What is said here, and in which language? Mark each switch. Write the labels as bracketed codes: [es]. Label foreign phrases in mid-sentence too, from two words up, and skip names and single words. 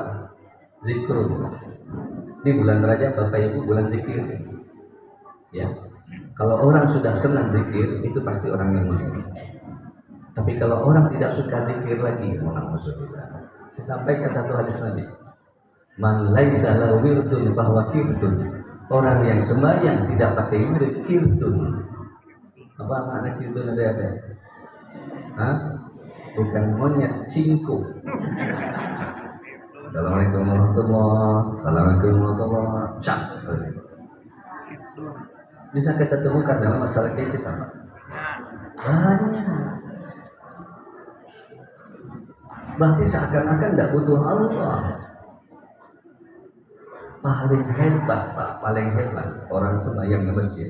[id] Zikrullah. Di bulan Rajab, Bapak Ibu, bulan zikir. Ya, kalau orang sudah senang zikir, itu pasti orang yang mulia. Tapi kalau orang tidak suka zikir lagi, saya sampaikan satu hadis Nabi. [ar] من ليس له ورد فهو قرد. [id] Orang yang sembahyang tidak pakai wirid, kirdun. Apa makna kirdun ada? Hah? Bukan monyet, cingku. [ar] السلام عليكم ورحمة الله وبركاته. السلام عليكم ورحمة الله وبركاته. [id] Bisa kita temukan dalam masyarakat kita, Pak. Banyak. Berarti seakan-akan tidak butuh Allah. Paling hebat, Pak, paling hebat orang sembahyang di masjid.